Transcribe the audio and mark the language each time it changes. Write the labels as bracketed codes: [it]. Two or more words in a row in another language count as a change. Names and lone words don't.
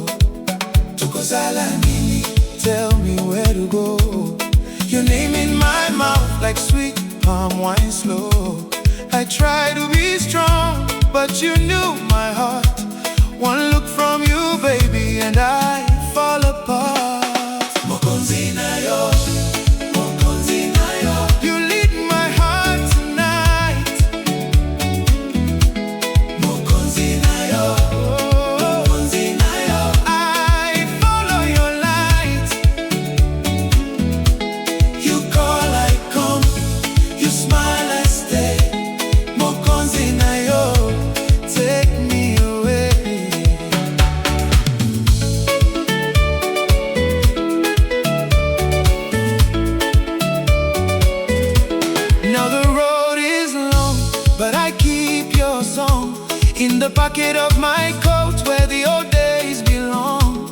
[ln] Tukozala nini, [en] tell me where to go. Your name in my mouth like sweet palm wine slow. I try to be strong, but you knew my heart. One look from you, baby, and I fall apart. [ln] Mokonzi na yo, Mokonzi na yo. [en] You lead my heart tonight. [ln] Mokonzi na yo, Mokonzi na yo. [en] I follow your light. You call, I come. You smile, I stay. [ln] Mokonzi na yo, [en] take me away. Now the road is long, but I keep your song in the pocket of my coat where the old days belong.